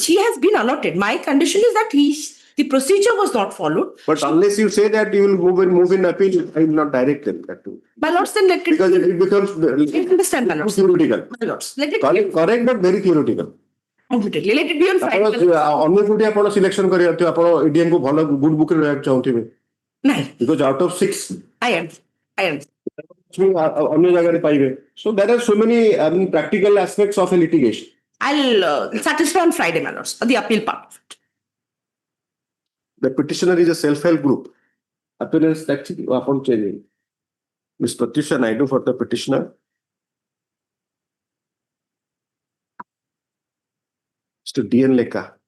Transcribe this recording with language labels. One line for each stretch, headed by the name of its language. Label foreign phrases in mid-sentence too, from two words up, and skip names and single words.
English: She has been allotted. My condition is that the procedure was not followed. But unless you say that you will move in appeal, I will not direct them that too. My lords, then let it. Because it becomes I understand, my lords. theoretical. My lords, let it. Correct, but very theoretical. Admittedly, let it be on Friday.
Odia: ଅନ୍ୟ କୋଉଠି ଆପଣ ସିଲେକ୍ସନ କରିବାର ଆପଣ ଏଡିଏମ୍ କୁ ଭଲ
English: good book
Odia: ରେ ରହିବାକୁ ଚାହୁଁଥିବେ
English: because out of 6 I am
Odia: ଅନ୍ୟ ଜାଗାରେ ପାଇବେ.
English: So there are so many practical aspects of a litigation. I'll satisfy on Friday, my lords, the appeal part of it. The petitioner is a self-help group. Appearance actually upon changing. Ms. Pratyusha Naidu for the petitioner. Mr. D.N. Lekha.